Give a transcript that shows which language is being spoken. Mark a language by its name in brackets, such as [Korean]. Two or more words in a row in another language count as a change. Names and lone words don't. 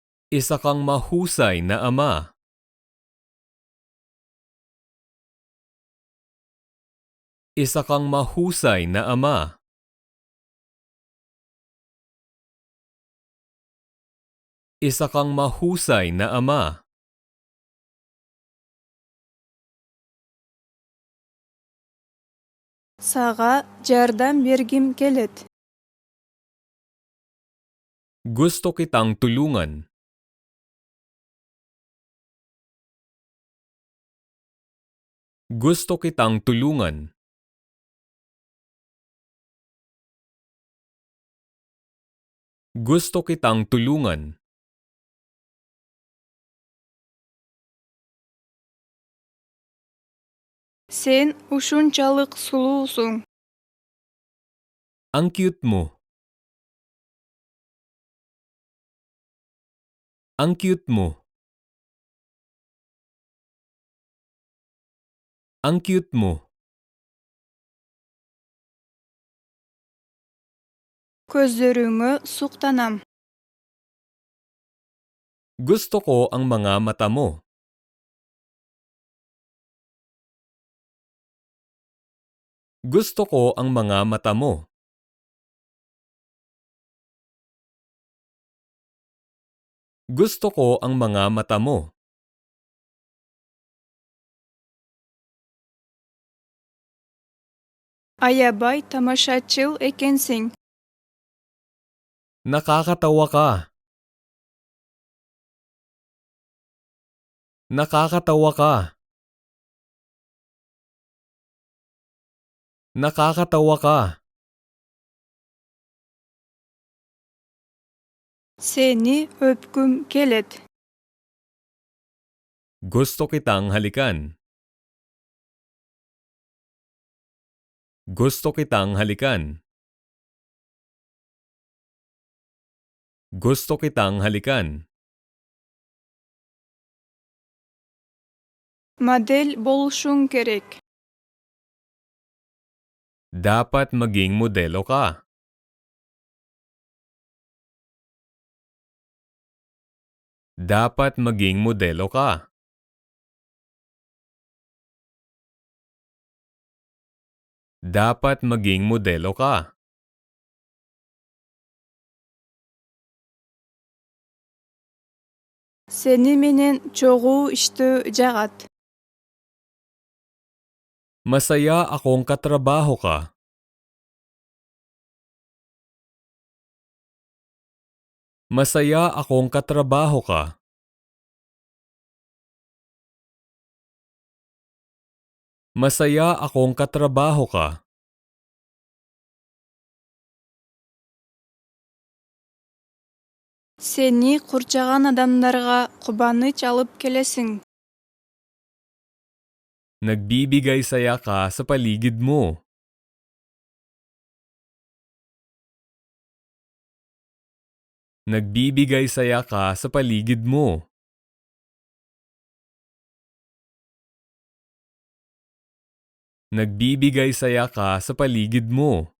[Filipino] Isa kang mahusay na ama. Isa kang mahusay na ama. Isa kang mahusay na ama. [Kyrgyz] Сага жардам бергим келет. [Filipino] Gusto kitang tulungan. Gusto kitang tulungan. Gusto kitang tulungan. [Kyrgyz] Сен ушунчалык сулуусуң. [Filipino] Ang cute mo. Ang cute mo. Ang cute mo. [Kyrgyz] Көздөрүңө суктанам. [Filipino] Gusto ko ang mga mata mo. Gusto ko ang mga mata mo. Gusto ko ang mga mata mo. [Kyrgyz] Аябай тамашачыл экенсиң. [Filipino] Nakakatawa ka. Nakakatawa ka. Nakakatawa ka. [Kyrgyz] Сени öpküm келет. [Filipino] Gusto kitang halikan. Gusto kitang halikan. Gusto kitang halikan. [Kyrgyz] Модель болушуң керек. [Filipino] Dapat maging modelo ka. Dapat maging modelo ka. Dapat maging modelo ka. [Kyrgyz] Сени менен чогуу иштөө жагат. [Filipino] Masaya akong katrabaho ka. Masaya akong katrabaho ka. Masaya akong katrabaho ka. [Kyrgyz] Сени курчаган адамдарга кубаныч алып келесиң. [Filipino] Nagbibigay saya ka sa paligid mo. Nagbibigay saya ka sa paligid mo. Nagbibigay saya ka sa paligid mo.